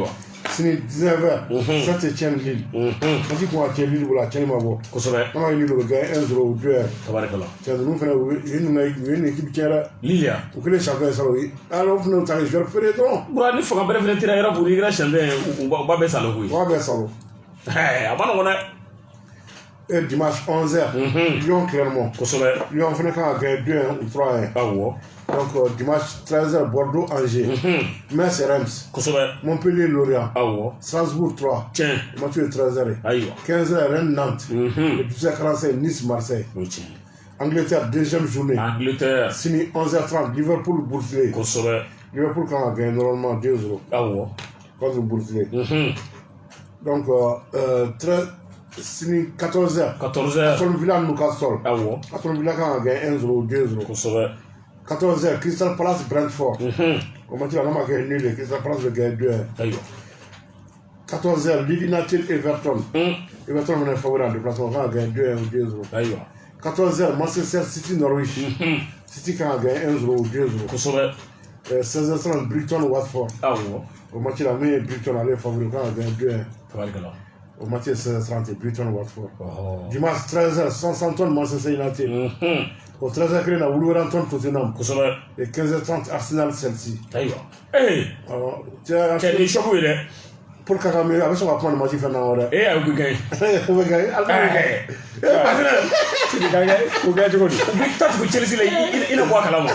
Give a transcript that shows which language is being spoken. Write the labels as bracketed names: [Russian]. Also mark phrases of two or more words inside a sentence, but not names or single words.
[Bambara] sini 19h Saint-Étienne Lille match kun ka kɛ Lille bolo a cɛnni ma bɔ kosɛbɛ n'a ma Lille o bɛ gagner 1-0 ou 2-1 tabarikala cɛ ninnu fɛnɛ u ye nin équipe tiɲɛ dɛ Lille u kɛlen champion sara o ye alors fɛnɛ u ta kɛ joueur feere dɔrɔn bura ni fanga bɛrɛ fɛnɛ tira yɔrɔ bolo i kɛra champion u ba bɛɛ salo koyi u b'a bɛɛ salo a ma nɔgɔn dɛ [French] et dimanche 11h Lyon Clermont [Bambara] kosɛbɛ Lyon fɛnɛ kan ka gagner 2-1 ou 3-1 awɔ [French] donc dimanche 13h Bordeaux Angers Metz Reims [Bambara] kosɛbɛ Montpellier Lorient awɔ Strasbourg 3 tiɲɛ match ye 13h ayiwa [French] 15h Rennes Nantes et 17h45 Nice Marseille Angleterre 2e journée Angleterre [Bambara] sini 11h30 Liverpool Boursier kosɛbɛ Liverpool kan ka gagner normalement 2-0 awɔ contre Boursier donc sini 14h Aston Villa Newcastle awɔ Aston Villa kan ka gagner 1-0 ou 2-0 kosɛbɛ 14h Crystal Palace Brentford o match la n'a ma kɛ nul ye Crystal Palace bɛ gagner 2-1 ayiwa 14h Leeds United Everton Everton fɛnɛ [French] favori en déplacement [Bambara] kan ka gagner 2-1 ou 2-0 ayiwa 14h Manchester City Norwich City kan ka gagner 1-0 ou 2-0 kosɛbɛ 16h30 Brighton Watford awɔ o match la min ye Brighton ale favori kan ka gagner 2-1 tabarikala [French] au match [Bambara] 16h30 Brighton Watford dimanche 13h Southampton Manchester United au 13h kelen na Wolverhampton Tottenham kosɛbɛ et 15h30 Arsenal Chelsea ayiwa cɛ ni choc ye dɛ Paul Kagame a bɛ sɔn ka kuma nin match fɛn na wɛrɛ a bɛ gagner o bɛ gagner ala bɛ gagner o gagner cogo di taa tugu Chelsea la i na bɔ a kalama